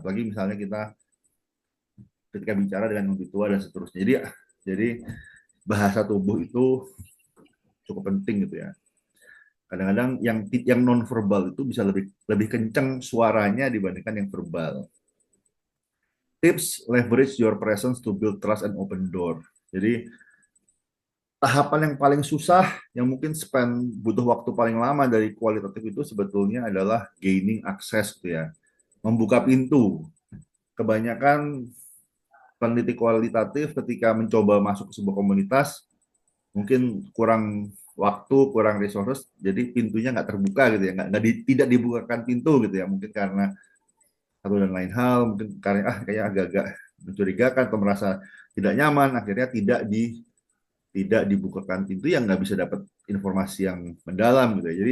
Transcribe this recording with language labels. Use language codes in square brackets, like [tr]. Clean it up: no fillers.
[id] Apalagi misalnya kita ketika bicara dengan lebih tua dan seterusnya. Jadi bahasa tubuh itu cukup penting gitu ya. Kadang-kadang yang non verbal itu bisa lebih lebih kencang suaranya dibandingkan yang verbal. [en] Tips: leverage your presence to build trust and open door. [id] Jadi tahapan yang paling susah, yang mungkin butuh waktu paling lama dari kualitatif itu sebetulnya adalah [en] gaining access [id] gitu ya, membuka pintu. Kebanyakan peneliti kualitatif ketika mencoba masuk ke sebuah komunitas mungkin kurang waktu, kurang resources, jadi pintunya nggak terbuka gitu ya, tidak dibukakan pintu gitu ya, mungkin karena satu dan lain hal, mungkin karena kayak agak-agak mencurigakan atau merasa tidak nyaman, akhirnya tidak dibukakan pintu, yang nggak bisa dapat informasi yang mendalam gitu ya.